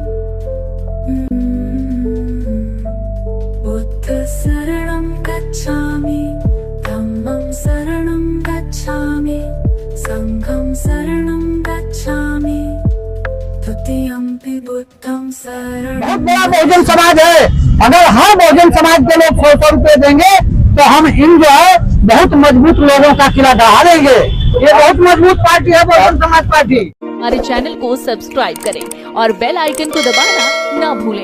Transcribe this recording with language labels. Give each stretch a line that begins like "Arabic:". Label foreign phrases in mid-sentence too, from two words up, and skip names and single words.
Pali: बुद्ध शरणं गच्छामि, धम्मं शरणं गच्छामि, संघं शरणं गच्छामि, तृतीयंपि बुद्धं शरणं।
Hindi: बहुत बड़ा बहुजन समाज है। अगर हर बहुजन समाज के लोग 100 रुपए देंगे तो हम इन जो है बहुत मजबूत लोगों का किला ढहा देंगे। ये बहुत मजबूत पार्टी है बहुजन समाज पार्टी। हमारे चैनल को सब्सक्राइब करें और बेल आइकन को दबाना ना भूलें।